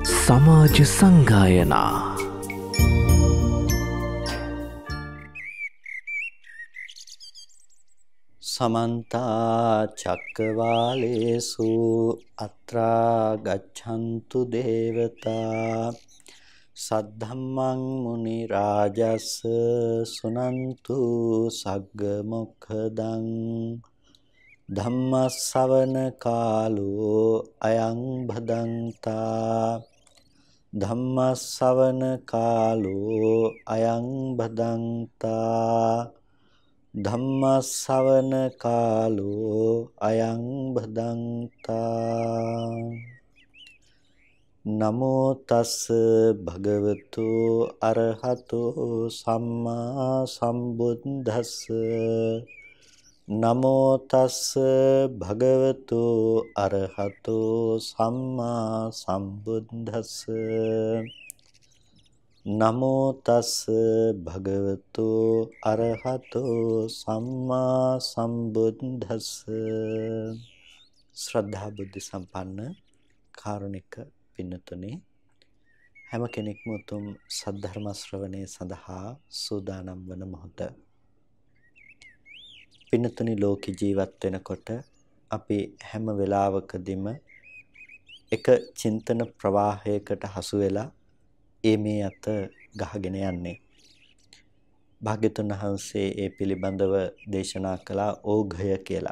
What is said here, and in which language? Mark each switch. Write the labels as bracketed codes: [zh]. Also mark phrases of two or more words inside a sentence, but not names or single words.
[si] සමාජ සංගායනා [pi] समन्ता चक्रवालेषु अत्रा गच्छन्तु देवता सद्धम्मं मुनिराजस् सुनन्तु सग्गमुखदं धम्मश्रवण कालो अयं भदन्ता धम्मश्रवण कालो अयं भदन्ता ධම්මස්සවන කාලෝ අයං භදන්තා නමෝ තස් භගවතු අරහතෝ සම්මා සම්බුද්දස්ස නමෝ තස් භගවතු අරහතෝ සම්මා සම්බුද්දස්ස නමෝ තස් භගවතු අරහතෝ සම්මා සම්බුද්දස්ස [si] ශ්‍රද්ධා බුද්ධ සම්පන්න කාරුණික පින්නතුනි හැම කෙනෙක්ම උතුම් සද්ධර්ම ශ්‍රවණය සඳහා සූදානම් වන මොහොත පින්නතුනි ලෝක ජීවත් වෙනකොට අපි හැම වෙලාවකදීම එක චින්තන ප්‍රවාහයකට හසු වෙලා මේ අත ගහගෙන යන්නේ භාග්‍යතුන් වහන්සේ ඒ පිළිබඳව දේශනා කළා ඕඝය කියලා.